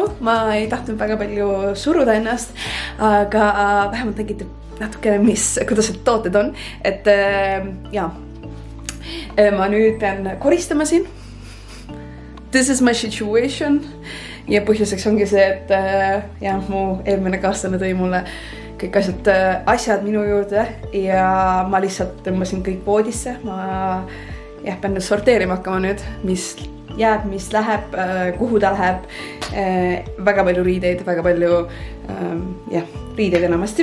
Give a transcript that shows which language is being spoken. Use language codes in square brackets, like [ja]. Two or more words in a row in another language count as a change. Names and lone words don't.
[et] ma ei tahtnud väga palju suruda ennast, aga vähemalt nägite natukene, kuidas need tooted on, et ma nüüd pean koristama siin. [en] This is my situation [et] ja põhjuseks ongi see, et mu eelmine kaaslane tõi mulle kõik asjad minu juurde ja ma lihtsalt tõmbasin kõik voodisse, ma pean nüüd sorteerima hakkama nüüd, mis jääb, mis läheb, kuhu ta läheb, väga palju riideid, väga palju riideid enamasti.